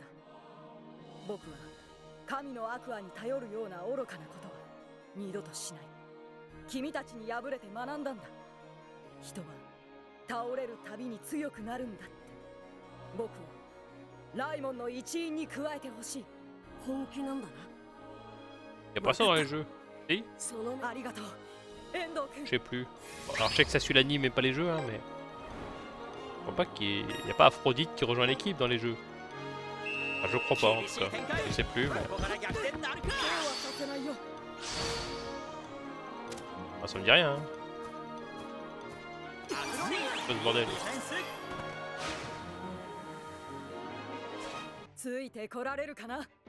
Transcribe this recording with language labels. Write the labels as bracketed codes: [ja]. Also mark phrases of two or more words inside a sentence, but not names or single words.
[ja] 僕は神のアクアに頼るような愚かなことは二度としない。君たちに敗れて学んだんだ。人は倒れるたびに強くなるんだって。僕をライモンの一員に加えてほしい。本気なんだな。 [fr] Y'a pas ça dans les jeux? Si? [ja] ありがとう、遠藤君。 [fr] Je sais plus. Alors je sais que ça suit l'anime et pas les jeux, hein, mais... Je crois pas qu'il y a pas Aphrodite qui rejoint l'équipe dans les jeux. Enfin, je crois pas en tout cas. Je sais plus, mais... Ah, ça me dit rien, hein. Pas de bordel. [ja] ついてこられるかな。